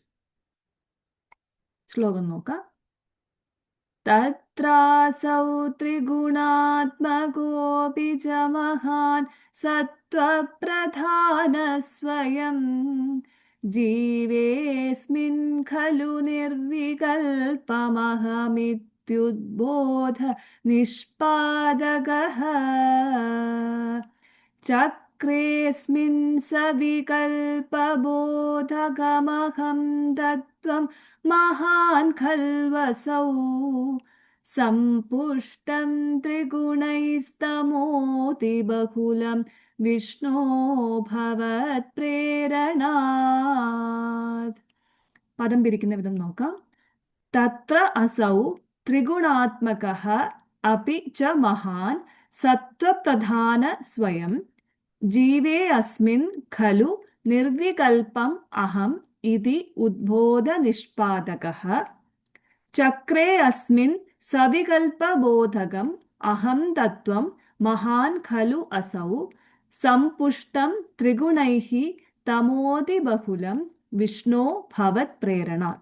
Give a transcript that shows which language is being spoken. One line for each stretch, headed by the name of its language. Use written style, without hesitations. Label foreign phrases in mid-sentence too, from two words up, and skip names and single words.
Malayalam: ശ്ലോകം നോക്കാം.
Sanskrit: തത്രാസൗ ത്രിഗുണാത്മകോപി ച മഹാൻ സത്വപ്രധാന സ്വയം ജീവേസ്മിൻ ഖലു നിർവികൽപമഹമിത്യുപഗമ്യത്തെ इत्युद्बोध निष्पादकः चक्रेऽस्मिन् सविकल्पबोधकमहं तत्त्वं महान् खल्वसौ सम्पुष्टं त्रिगुणैस्तमोतिबहुलं विष्णो भवत्प्रेरणात्.
Malayalam: പദം പിരിക്കുന്ന വിധം നോക്കാം.
Sanskrit: തത്ര അസൗ ത്രിഗുണാത്മകഃ അപി ച മഹാൻ സത്വപ്രധാന സ്വയം ജീവേ അസ്മിൻ ഖലു നിർവികൽപം അഹം ഇതി ഉദ്ബോധ നിഷ്പാദകഃ ചക്രേ അസ്മിൻ സവികൽപബോധകം അഹം തത്വം മഹാൻ ഖലു അസൗ സംപുഷ്ടം ത്രിഗുണൈഃ തമോതിബഹുലം വിഷ്ണോ ഭവത് പ്രേരണാത്.